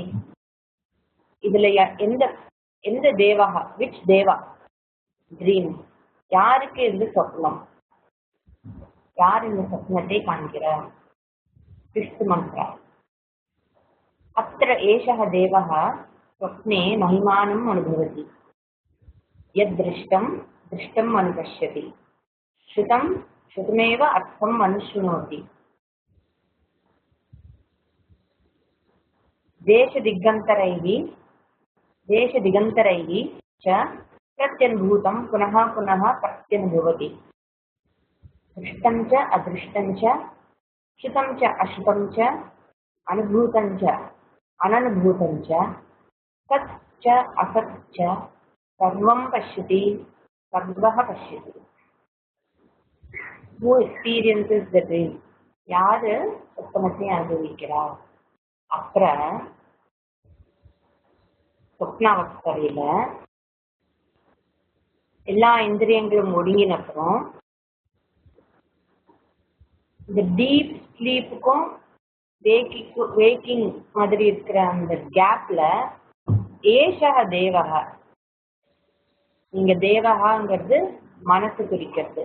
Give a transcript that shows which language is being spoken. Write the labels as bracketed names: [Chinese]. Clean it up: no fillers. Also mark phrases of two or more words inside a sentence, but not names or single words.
[Tamil] இதுல எந்த தேவஹ, விச் தேவா ட்ரீம், யாருக்கு இந்த சொப்னம், யார் இந்த சொப்னத்தை காண்கிறார்? [Sanskrit] 5th மந்த்ரா. अत्र एषः देवः स्वप्ने महिमानम् अनुभवति यद् दृष्टं दृष्टम् अनुपश्यति श्रुतं श्रुतमेव अर्थम् अनुशृणोति। देशदिगन्तरैः च प्रत्यनुभूतं पुनः पुनः प्रत्यनुभवति। दृष्टं च अदृष्टं च श्रुतं च अश्रुतं च अनुभूतं च अननुभूतं च सत् च असत् च सर्वं पश्यति सर्वः पश्यति। [English] Who experiences the dream? [Tamil] யாரு சொப்பனத்தை அனுபவிக்கிறார்? அப்புறம் சொப்னாவஸ்தையில எல்லா இந்திரியங்களும் ஒடுங்கின அப்புறம் இந்த [English] deep sleep-க்கும் [Tamil] வேக்கிங் மாதிரி இருக்கிற அந்த கேப்ல [Sanskrit] एषः देवः, [Tamil] நீங்க தேவகாங்கிறது மனசு குறிக்கிறது.